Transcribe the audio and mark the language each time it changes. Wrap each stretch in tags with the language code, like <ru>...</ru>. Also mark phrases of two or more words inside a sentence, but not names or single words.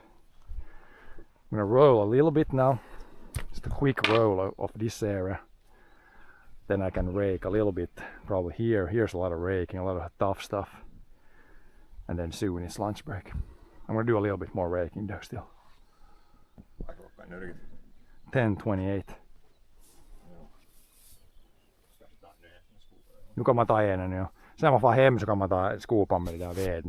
<en>I'm gonna roll a little bit now. Just a quick roll of this area. Then I can rake a little bit, probably here. Here's a lot of raking, a lot of tough stuff. And then soon it's lunch break. I'm gonna do a little bit more raking though still. 10:28.</en> <sv>Nu kommer jag ta en nu. Sen man får hem så kan man ta skopa med det där veden.</sv>